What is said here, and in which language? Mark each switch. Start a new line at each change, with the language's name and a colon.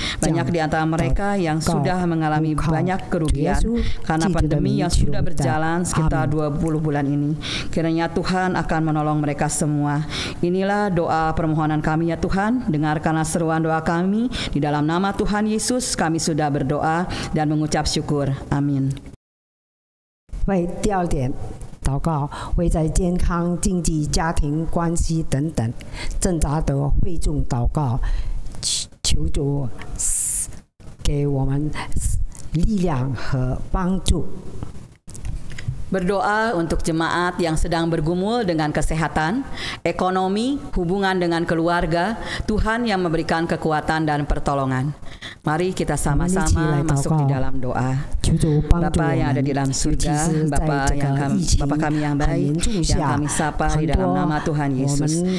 Indonesian: Banyak di antara mereka yang sudah mengalami banyak kerugian karena pandemi yang sudah berjalan sekitar 20 bulan ini. Kiranya Tuhan akan menolong mereka semua. Inilah doa permohonan kami ya Tuhan. Dengarkanlah seruan doa kami. Di dalam nama Tuhan Yesus kami sudah berdoa dan mengucap syukur. Amin.
Chinese: 为第二点祷告，为在健康、经济、家庭关系等等挣扎的会众祷告，求主给我们力量和帮助。
Indonesian: Berdoa untuk jemaat yang sedang bergumul dengan kesehatan, ekonomi, hubungan dengan keluarga, Tuhan yang memberikan kekuatan dan pertolongan. Mari kita sama-sama masuk di dalam doa. Bapa yang ada di dalam surga, Bapa kami yang baik, yang kami sapa di dalam nama Tuhan Yesus.